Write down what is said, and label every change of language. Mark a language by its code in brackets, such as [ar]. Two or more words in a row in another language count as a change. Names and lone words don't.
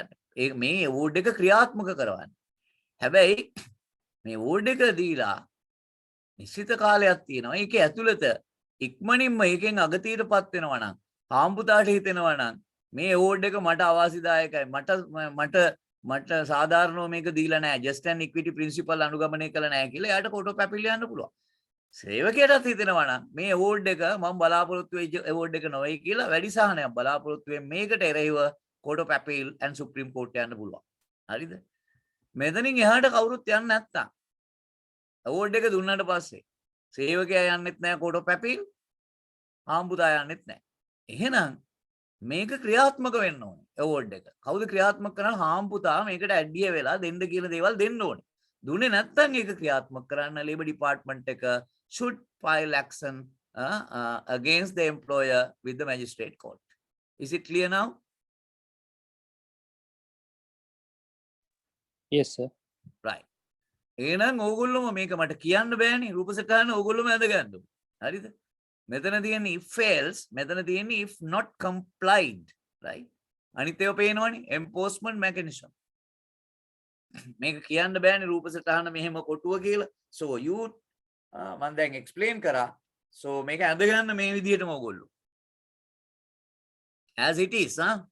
[si] ඒ මේ award එක ක්‍රියාත්මක කරවන්න. හැබැයි මේ award එක දීලා නිශ්චිත කාලයක් තියෙනවා. ඒකේ ඇතුළත ඉක්මනින්ම එකෙන් අගතියටපත් වෙනවා නම් හාම්පුතාට හිතෙනවා නම් මේ award එක මට අවාසිදායකයි, මට සාධාරණව මේක දීලා නැහැ, [en] just and equity principle [si] අනුගමනය කළා නැහැ කියලා එයාට [en] court of appeal [si] යන්න පුළුවන්. සේවකයාටත් හිතෙනවා නම් මේ award එක මම බලාපොරොත්තු වෙච්ච award එක නෙවෙයි කියලා වැඩි සහනයක් බලාපොරොත්තු වෙන්නේ මේකට එරෙහිව [en] court of appeal and supreme court [si] යන්න පුළුවන්. හරිද? මෙතනින් එහාට කවුරුත් යන්නේ නැත්තම් award එක දුන්නාට පස්සේ සේවකයා යන්නෙත් නැහැ [en] court of appeal, [si] හාම්පුතා යන්නෙත් නැහැ. එහෙනම් මේක ක්‍රියාත්මක වෙන්න ඕනේ award එක. කවුද ක්‍රියාත්මක කරන්නේ? හාම්පුතා මේකට ඇඩ්ඩිය වෙලා දෙන්න කියන දේවල් දෙන්න ඕනේ. දුන්නේ නැත්නම් ඒක ක්‍රියාත්මක කරන්න [en] labor department එක should file action against the employer with the magistrate court. Is it clear now? Yes, sir. Right. [si] එහෙනම් ඕගොල්ලෝම මේක මට කියන්න බෑනේ. රූපසටහන ඕගොල්ලෝම අඳගන්න. හරිද? මෙතන තියෙන්නේ [en] if else, [si] මෙතන තියෙන්නේ [en] if not complied, right? [si] අනිත් ඒවා පේනවනේ [en] enforcement mechanism. [si] මේක කියන්න බෑනේ රූපසටහන මෙහෙම කොටුව කියලා. [en] So you [si] මම දැන් explain කරා. So මේක අඳගන්න මේ විදිහටම ඕගොල්ලෝ. [en] As it is, huh?